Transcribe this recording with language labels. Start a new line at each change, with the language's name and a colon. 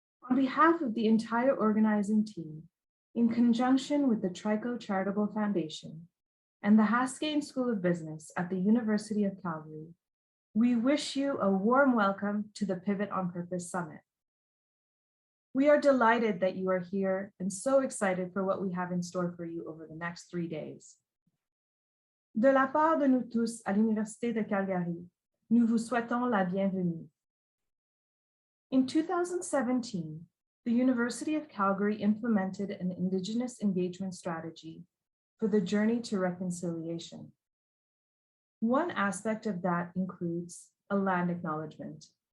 English: On behalf of the entire organizing team, in conjunction with the Trico Charitable Foundation and the Haskayne School of Business at the University of Calgary, we wish you a warm welcome to the Pivot on Purpose Summit. We are delighted that you are here and so excited for what we have in store for you over the next 3 days.
French: De la part de nous tous à l'Université de Calgary, nous vous souhaitons la bienvenue.
English: In 2017, the University of Calgary implemented an Indigenous engagement strategy for the journey to reconciliation. One aspect of that includes a land acknowledgement.